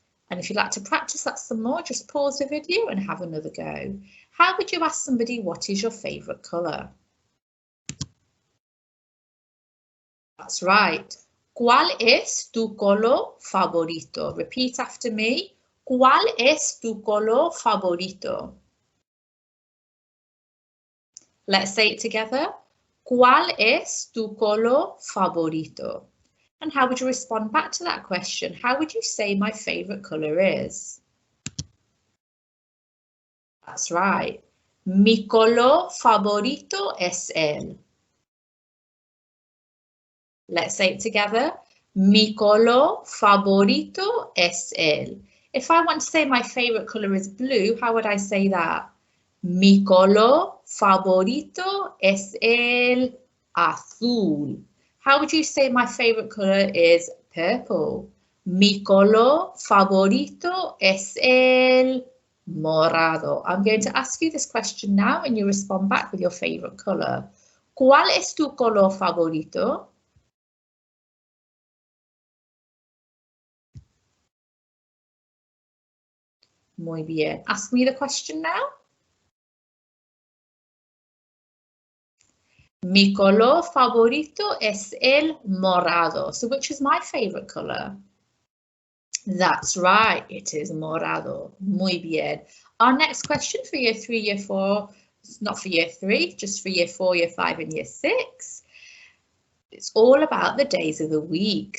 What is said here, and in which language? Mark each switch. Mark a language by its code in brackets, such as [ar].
[en] And if you'd like to practice that some more, just pause the video and have another go. How would you ask somebody what is your favourite colour? That's right. [es] ¿Cuál es tu color favorito? [en] Repeat after me. [es] ¿Cuál es tu color favorito? [en] Let's say it together. [es] ¿Cuál es tu color favorito? [en] And how would you respond back to that question? How would you say my favourite colour is? That's right. [es] Mi color favorito es el. [en] Let's say it together. [es] Mi color favorito es el. [en] If I want to say my favourite colour is blue, how would I say that? [es] Mi color favorito es el azul. [en] How would you say my favourite colour is purple? [es] Mi color favorito es el morado. [en] I'm going to ask you this question now and you respond back with your favourite colour. [es] ¿Cuál es tu color favorito? Muy bien. [en] Ask me the question now. [es] Mi color favorito es el morado. [en] So which is my favourite colour? That's right, it is morado. [es] Muy bien. [en] Our next question for year 3, year 4, not for year 3, just for year 4, year 5 and year 6. It's all about the days of the week.